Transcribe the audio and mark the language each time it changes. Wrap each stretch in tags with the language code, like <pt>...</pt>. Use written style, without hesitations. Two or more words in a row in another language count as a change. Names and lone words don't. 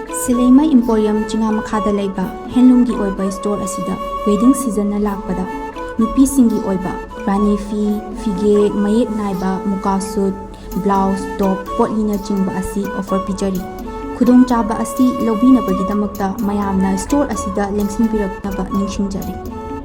<mni>Shileima emporium chingamakha laiba handloom gi oiba store asida</mni> <en>wedding season</en> <mni>na lakpada nupi singi oiba rani fige mayek naiba muka</mni> <en>suit blouse top</en> <mni>potlina chingba asi offer pijari khudong chaba asi lobina bagi damakta mayamna store asida lengsin piraknaba ningshingjari.</mni>